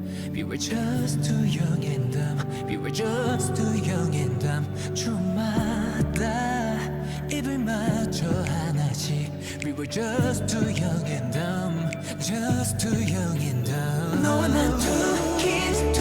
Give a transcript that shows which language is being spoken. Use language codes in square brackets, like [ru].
[en] We were just too young and dumb. We were just too young and dumb. [ko] 주마다 입을 맞춰 하나씩. [en] We were just too young and dumb. Just too young and dumb. [ko] 너와 난 [en] two kids.